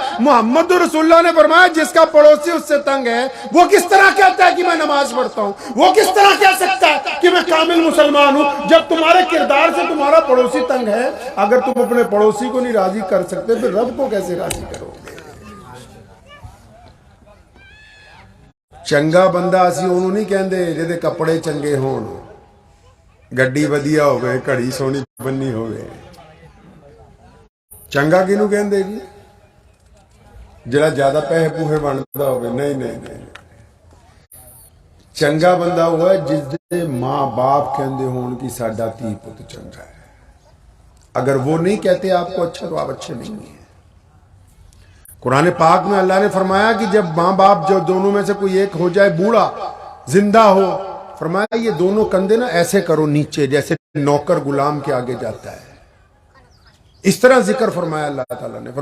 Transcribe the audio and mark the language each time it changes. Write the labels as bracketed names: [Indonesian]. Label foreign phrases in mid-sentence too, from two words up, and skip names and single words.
[Urdu] محمد رسول اللہ نے فرمایا جس کا پڑوسی اس سے تنگ ہے، وہ کس طرح کہتا ہے کہ میں نماز پڑھتا ہوں؟ وہ کس طرح کہہ سکتا ہے کہ میں کامل مسلمان ہوں جب تمہارے کردار سے تمہارا پڑوسی تنگ ہے؟ اگر تم اپنے پڑوسی کو نہیں راضی کر سکتے پھر رب کو کیسے راضی کرو گے؟ [Punjabi] چنگا بندہ اسی انہوں نہیں کہندے جہدے کپڑے چنگے ہون، گڈی ودیا ہوئے، گھڑی سونی بنی ہوئے۔ چنگا کینوں کہندے جی؟ جڑا زیادہ پیسے پوہے بندا ہوئے؟ نہیں۔ چنگا بندہ ہوا ہے جس دے ماں باپ کہندے ہون کہ ساڈا تی پت چنگا ہے۔ [Urdu] اگر وہ نہیں کہتے آپ کو اچھا تو آپ اچھے نہیں ہیں۔ قرآن پاک میں اللہ نے فرمایا کہ جب ماں باپ جو دونوں میں سے کوئی ایک ہو جائے بوڑھا زندہ ہو، فرمایا یہ دونوں کندھے نا ایسے کرو نیچے جیسے نوکر غلام کے آگے جاتا ہے، اس طرح ذکر فرمایا اللہ تعالیٰ نے۔